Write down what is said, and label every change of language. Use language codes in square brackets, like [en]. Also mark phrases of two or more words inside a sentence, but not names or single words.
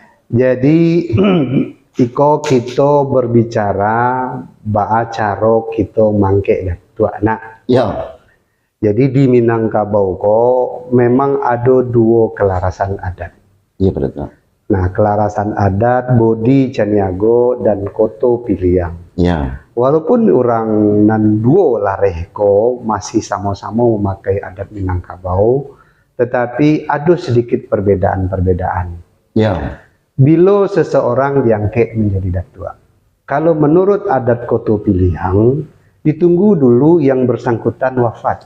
[id] Jadi iko kita berbicara [min] baa caro [id] kita mangke Datuk anak. Ya. Jadi di Minangkabau ko memang ada dua kelarasan adat. Iya betul. Nah, kelarasan adat Bodi Caniago dan Koto Piliang. Ya. Walaupun orang [min] nan duo larehko [id] masih sama-sama memakai adat Minangkabau, tetapi ada sedikit perbedaan-perbedaan. Ya. Bila seseorang diangkat menjadi datua, kalau menurut adat Koto Piliang, ditunggu dulu yang bersangkutan wafat.